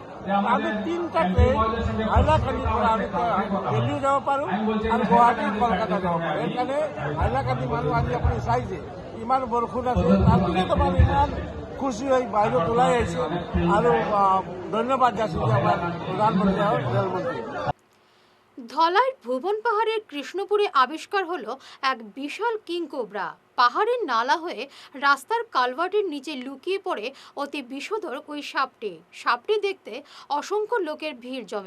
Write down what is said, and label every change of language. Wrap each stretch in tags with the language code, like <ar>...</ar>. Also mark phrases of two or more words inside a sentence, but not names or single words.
<as>আমি 3টা ট্ৰেইন হাইলাকান্দিৰ পৰা আমি দিল্লীও যাব পাৰোঁ আৰু গুৱাহাটী কলকাতা যাব পাৰোঁ। সেইকাৰণে হাইলাকান্দি মানুহ আজি আপুনি চাইছে ইমান বৰষুণ আছে, তাৰ পিছতো মানুহ ইমান খুচি হৈ বাহিৰত ওলাই আহিছে আৰু ধন্যবাদ যাচিছোঁ আমাৰ প্রধানমন্ত্রী আর রেলমন্ত্রী।</as> <bn>ধলাইয়ের ভুবন পাহাড়ের কৃষ্ণপুরে আবিষ্কার হলো এক বিশাল কিংকোবরা। পাহাড়ের নালা হয়ে রাস্তার কালভার্টের নিচে লুকিয়ে পড়ে অতি বিষধর ওই সাপটি দেখতে অসংখ্য লোকের ভিড় জমে।</bn>